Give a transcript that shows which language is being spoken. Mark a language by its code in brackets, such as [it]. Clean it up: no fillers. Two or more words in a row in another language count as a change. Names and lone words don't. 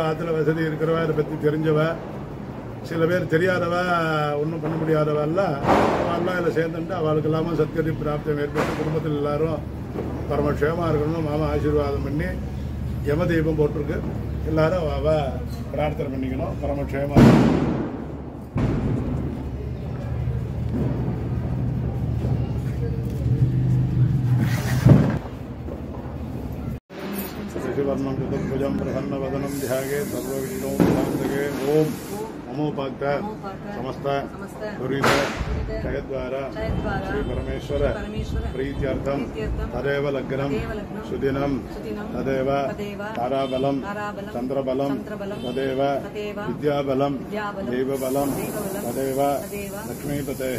[ta] ஆற்றுல வசதி இருக்கிறவா, இதை பற்றி தெரிஞ்சவா, சில பேர் தெரியாதவா, ஒன்றும் பண்ண முடியாதவாலாம் அவெல்லாம் இதில் சேர்ந்துட்டு அவளுக்கு இல்லாமல் சத்கதி பிராப்தம் ஏற்பட்டு குடும்பத்தில் எல்லாரும் பரமக்ஷேமாக இருக்கணும். மாமா ஆசீர்வாதம் பண்ணி யம தீபம் போட்டிருக்கு. எல்லாரும் அவ பிரார்த்தனை பண்ணிக்கணும் பரமக்ஷேமாக. [sa] शशिवर्णं चतुर्भुजं प्रसन्नवदनं ध्याये सर्वविघ्नोपशान्तये. ओम नमोपाक्त समस्त दुरित क्षयद्वारा श्री परमेश्वर प्रीत्यर्थं तदेव लग्नं सुदिनं तदेव ताराबलं चन्द्रबलं तदेव विद्याबलं देवबलं तदेव लक्ष्मीपतेः